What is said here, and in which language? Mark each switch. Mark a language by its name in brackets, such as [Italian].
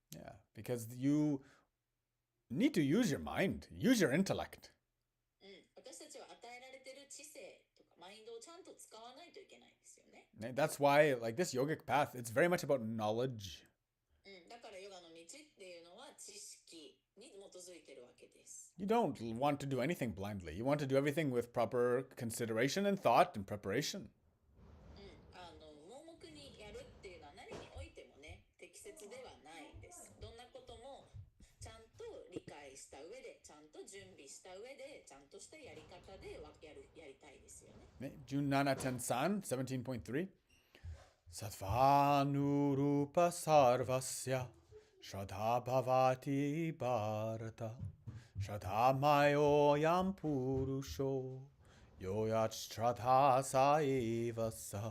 [English] Yeah, because you need to use your mind, use your intellect. [Japanese] うん、私たちは与えられてる知性とかマインドをちゃんと使わないといけないんですよね。 [English] That's why, like this yogic path, it's very much about knowledge. [Japanese] うん、だからヨガの道っていうのは知識に基づいてるわけです。 [English] You don't want to do anything blindly. You want to do everything with proper consideration and thought and preparation. [Japanese] うん、盲目にやるっていうのは何においてもね、適切ではないです。どんなこともちゃんと理解した上で、ちゃんと準備した上で、ちゃんとしたやり方でやりたいですよね。 [Sanskrit] 17 17.3 Sattvanurupa sarvasya Shraddha bhavati bharata Shraddha mayo yam purusho Yoyat shraddha saeva sa